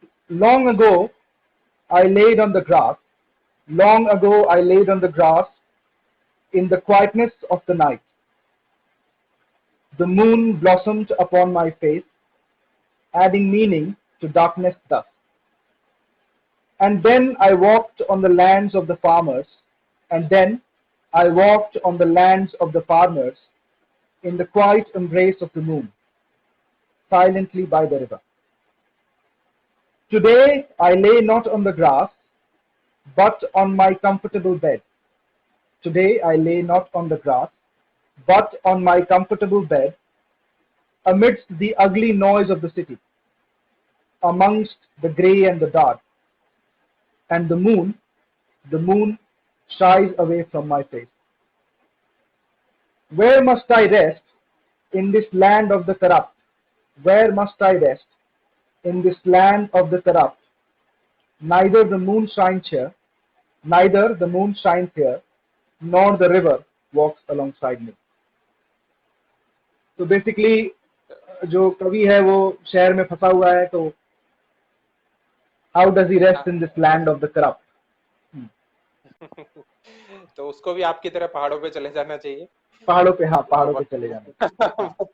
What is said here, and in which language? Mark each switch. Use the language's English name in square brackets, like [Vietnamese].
[English] Long ago I laid on the grass, long ago I laid on the grass in the quietness of the night, the moon blossomed upon my face, adding meaning to darkness thus. And then I walked on the lands of the farmers, and then I walked on the lands of the farmers in the quiet embrace of the moon, silently by the river. Today I lay not on the grass, but on my comfortable bed. Today I lay not on the grass, but on my comfortable bed, amidst the ugly noise of the city, amongst the grey and the dark. And the moon shies away from my face. Where must I rest in this land of the corrupt? Where must I rest in this land of the corrupt? Neither the moon shines here, neither the moon shines here, nor the river walks alongside me. [Hindi] तो basically जो कवि है वो शहर में फंसा हुआ है, तो [English] how does he rest in this land of the corrupt? [Hindi] तो उसको भी आपकी तरह पहाड़ों पे चले जाना चाहिए, पहाड़ों पे, हाँ पहाड़ों पे चले जाना